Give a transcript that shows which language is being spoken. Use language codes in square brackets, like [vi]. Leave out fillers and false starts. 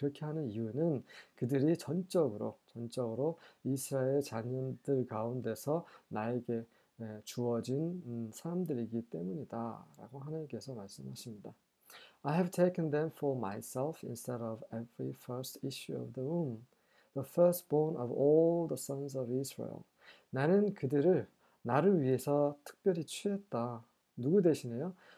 [ko] 그렇게 하는 이유는 그들이 전적으로 이스라엘 자녀들 가운데서 나에게 주어진 사람들이기 때문이다 라고 하나님께서 말씀하십니다. [en] I have taken them for myself instead of every first issue of the womb, the firstborn of all the sons of Israel. [ko] 나는 그들을 나를 위해서 특별히 취했다. 누구 대신에요?